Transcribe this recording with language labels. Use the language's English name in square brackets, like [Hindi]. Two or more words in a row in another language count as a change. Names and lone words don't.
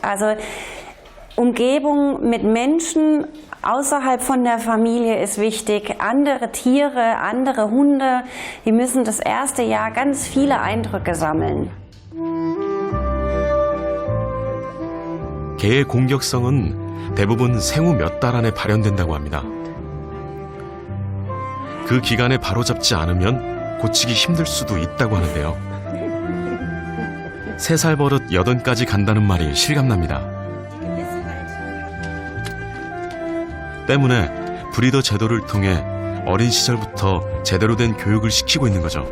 [German] Also Umgebung mit Menschen außerhalb von der Familie ist wichtig. Andere Tiere, andere Hunde, die müssen das erste Jahr ganz viele Eindrücke sammeln. [Korean] 개의 공격성은 대부분 생후 몇 달 안에 발현된다고 합니다. 그 기간에 바로잡지 않으면 고치기 힘들 수도 있다고 하는데요. 3살 버릇 8까지 간다는 말이 실감납니다. 때문에 브리더 제도를 통해 어린 시절부터 제대로 된 교육을 시키고 있는 거죠.